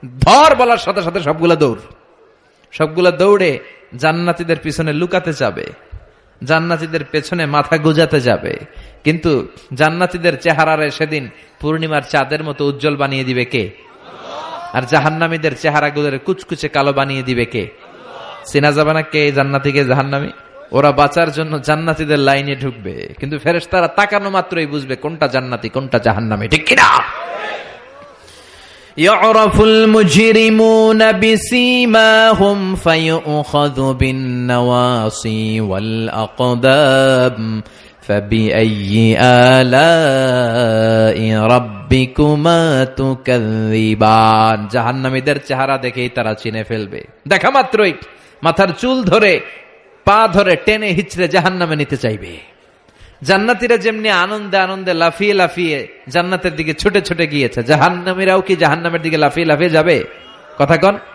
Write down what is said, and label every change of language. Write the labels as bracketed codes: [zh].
[bn] ধর বলার সাথে সাথে সবগুলা দৌড়ে জান্নাতীদের পিছনে লুকাতে যাবে, জান্নাতীদের পেছনে মাথা গুজাতে যাবে, কিন্তু জান্নাতীদের চেহারারে সেদিন পূর্ণিমার চাঁদের মতো উজ্জ্বল বানিয়ে দিবে কে? আর জাহান্নামীদের চেহারাগুলোর কুচকুচে কালো বানিয়ে দিবে কে? চেনা যাবে না কে জান্নাতী কে জাহান্নামী। ওরা বাঁচার জন্য জান্নাতীদের লাইনে ঢুকবে, কিন্তু ফেরেশতারা তাকানো মাত্রই বুঝবে কোনটা জান্নাতী কোনটা জাহান্নামী, ঠিক কিনা? [ar] يعرف المجرمون بسيماهم فيؤخذ بالنواصي والأقدام فبأي آلاء ربكما تكذبان। [bn] জাহান্নামীদের চেহারা দেখেই তারা চিনে ফেলবে, দেখা মাত্রই মাথার চুল ধরে পা ধরে টেনে হিচড়ে জাহান্নামে নিতে চাইবে। জান্নাতীরা যেমনি আনন্দে আনন্দে লাফিয়ে লাফিয়ে জান্নাতের দিকে ছুটে ছুটে গিয়েছে, জাহান্নামীরাও কি জাহান্নামের দিকে লাফিয়ে লাফিয়ে যাবে? কথা কন।